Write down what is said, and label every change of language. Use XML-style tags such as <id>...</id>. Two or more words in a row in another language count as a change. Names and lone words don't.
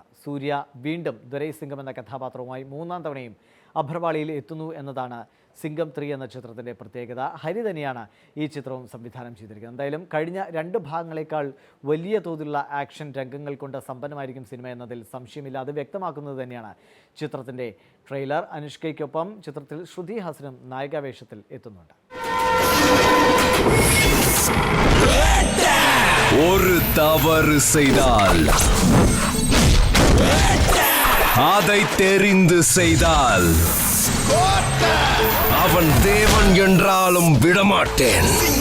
<ml>സൂര്യ വീണ്ടും ദുരൈ സിംഗം എന്ന കഥാപാത്രവുമായി 3ാം തവണയും അഭർവാളിയിൽ എത്തുന്നു എന്നതാണ് സിംഗം 3 എന്ന ചിത്രത്തിൻ്റെ പ്രത്യേകത. ഹരി തന്നെയാണ് ഈ ചിത്രവും സംവിധാനം ചെയ്തിരിക്കുന്നത്. എന്തായാലും കഴിഞ്ഞ 2 ഭാഗങ്ങളെക്കാൾ വലിയ തോതിലുള്ള ആക്ഷൻ രംഗങ്ങൾ കൊണ്ട് സമ്പന്നമായിരിക്കും സിനിമ എന്നതിൽ സംശയമില്ല. അത് വ്യക്തമാക്കുന്നത് തന്നെയാണ് ചിത്രത്തിൻ്റെ ട്രെയിലർ. അനുഷ്കയ്ക്കൊപ്പം ചിത്രത്തിൽ ശ്രുതി ഹാസനും നായികാവേഷത്തിൽ എത്തുന്നുണ്ട്.</ml> <ta>ஒரு தவறு செய்தால் அதை தெரிந்து செய்தால் அவன் தேவன் என்றாலும் விடமாட்டேன்.</ta>